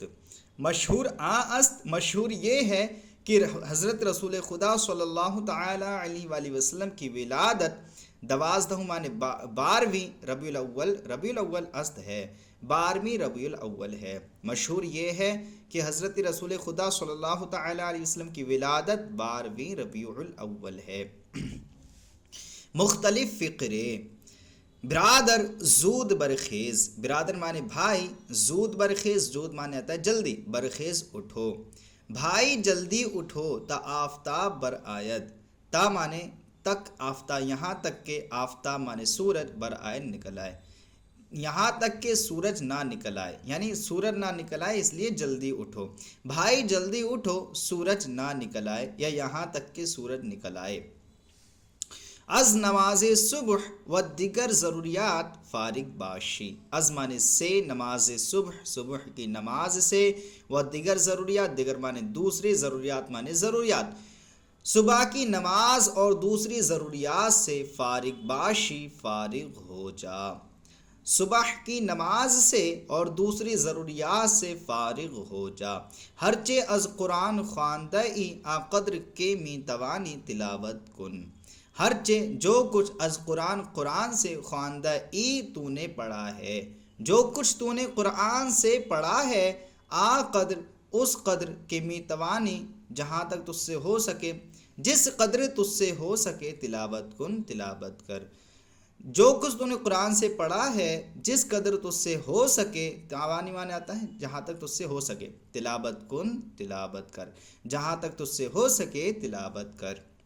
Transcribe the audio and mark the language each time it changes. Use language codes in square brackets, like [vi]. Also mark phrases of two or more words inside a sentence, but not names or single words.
[fa] مشہور است، [ur] مشہور یہ ہے کہ حضرت رسول خدا صلی اللہ تعالی علیہ وآلہ وسلم کی ولادت دوازدہم معنی بارہویں ربیع الاول، ربیع الاول است ہے، بارہویں ربیع الاول ہے۔ مشہور یہ ہے کہ حضرت رسول خدا صلی اللہ تعالی علیہ وسلم کی ولادت بارہویں ربیع الاول ہے۔ مختلف فقرے۔ [fa] برادر زود برخیز، [ur] برادر معنی بھائی، [fa] زود برخیز، [ur] زود معنی آتا ہے جلدی، برخیز اٹھو، بھائی جلدی اٹھو، [fa] تا آفتاب بر آید، [ur] تا معنی تک، آفتاب یہاں تک کہ، آفتاب معنی سورج، [fa] بر آید [ur] نکل آئے، یہاں تک کہ سورج نہ نکل آئے، یعنی سورج نہ نکل آئے اس لیے جلدی اٹھو، بھائی جلدی اٹھو، سورج نہ نکل آئے، یا یہاں تک کہ سورج نکل آئے۔ [fa] از نماز صبح و دیگر ضروریات فارغ باشی، [ur] از معنی سے نماز صبح، صبح کی نماز سے، [fa] و دیگر ضروریات، [ur] دیگر معنی دوسری، ضروریات معنی ضروریات، صبح کی نماز اور دوسری ضروریات سے [fa] فارغ باشی، [ur] فارغ ہو جا، صبح کی نماز سے اور دوسری ضروریات سے فارغ ہو جا، [fa] ہرچہ از قرآن خواندہ ای آ قدر کے می توانی تلاوت کن، [ur] ہرچہ جو کچھ از قرآن سے [fa] خواندہ ای [ur] تو نے پڑھا ہے، جو کچھ تو نے قرآن سے پڑھا ہے، [fa] آ قدر [ur] اس قدر [fa] کے می توانی [ur] جہاں تک تجھ سے ہو سکے، جس قدر تجھ سے ہو سکے [fa] تلاوت کن، [ur] تلاوت کر، جو کچھ تو نے قرآن سے پڑھا ہے جس قدر تجھ سے ہو سکے، توانی معنی آتا ہے جہاں تک تجھ سے ہو سکے، [fa] تلاوت کن، [ur] تلاوت کر، جہاں تک تجھ سے ہو سکے تلاوت کر،